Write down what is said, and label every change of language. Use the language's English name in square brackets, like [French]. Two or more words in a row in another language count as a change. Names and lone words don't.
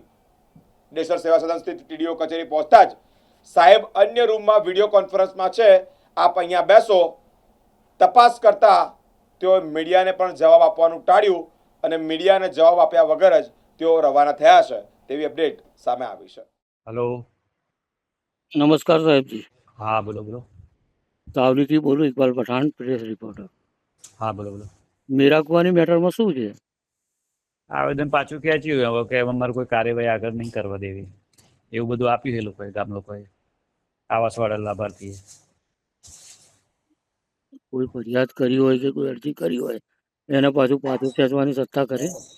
[Gujarati] ડેસર સેવા સદન સ્થિત ટીડીઓ કચેરી પહોંચતા જ સાહેબ અન્ય રૂમમાં વિડીયો કોન્ફરન્સમાં છે, આપ અહીંયા બેસો. તપાસ કરતા તેઓ મીડિયાને પણ જવાબ આપવાનું ટાળ્યું અને મીડિયાને જવાબ આપ્યા વગર જ તેઓ રવાના થયા છે તેવી અપડેટ સામે આવી છે. [Hindi] हेलो। नमस्कार साहब जी, हाँ बोलो बोलो। [Gujarati] सावली થી બોલું, ઇકબાલ પઠાણ, પ્રેસ રિપોર્ટર. હા બોલો બોલો। મેરા કુવાની મેટરમાં શું છે? આવેદન પાછું ખેંચ્યું હવે કે અમારે કોઈ કાર્યવાહી આગળ નહીં કરવા દેવી, એવું બધું આપ્યું છે લોકોએ, ગામ લોકોએ, આવાસવાળા લાભાર્થીએ. કોઈ ફરિયાદ કરી હોય કે કોઈ અરજી કરી હોય એને પાછું ખેંચવાની સત્તા કરે?